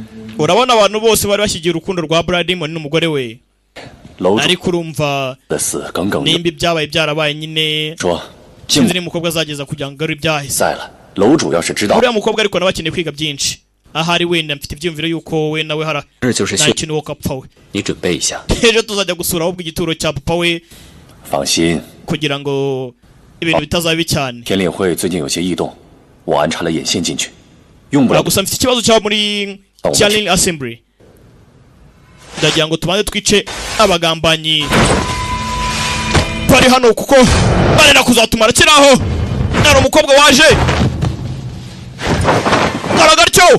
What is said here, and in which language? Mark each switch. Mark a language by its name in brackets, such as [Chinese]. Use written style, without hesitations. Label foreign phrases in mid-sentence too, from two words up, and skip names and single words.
[Kinyarwanda] Urabona abantu bose bari bashyigiye urukundo rwa Bradimon n'umugore we. [Chinese] 楼主 [Kinyarwanda] Ariko urumva [Chinese] 的死耿耿于 [Kinyarwanda] nimba ibyabaye byarabaye nyine [Chinese] 说， [Kinyarwanda] sinzi niba umukobwa azageza kugira ngo agarure ibyahise. [Chinese] 在了。楼主要是知道， [Kinyarwanda] Uriya mukobwa ariko nawe akeneye kwiga byinshi. Ahari wenda mfite ibyumviro yuko we nawe hara [Chinese] 这就是血， [Kinyarwanda] nta kintu wo kapfa we. [Chinese] 你准备一下。 [Kinyarwanda] Ejo tuzajya gusura ahubwo igituro cya papa we [Chinese] 放心， [Kinyarwanda] kugira ngo ibintu bitazaba bibi cyane. [Chinese] 天令会最近有些异动，我安插了眼线进去，用不了。 [Kinyarwanda] Gusa mfite ikibazo cyabo muri Tianlin Assembly. Ndagira ngo tubanze twice abagambanyi bari hano kuko barenda kuzatumara kiraho. Nari umukobwa waje Karagarcyo.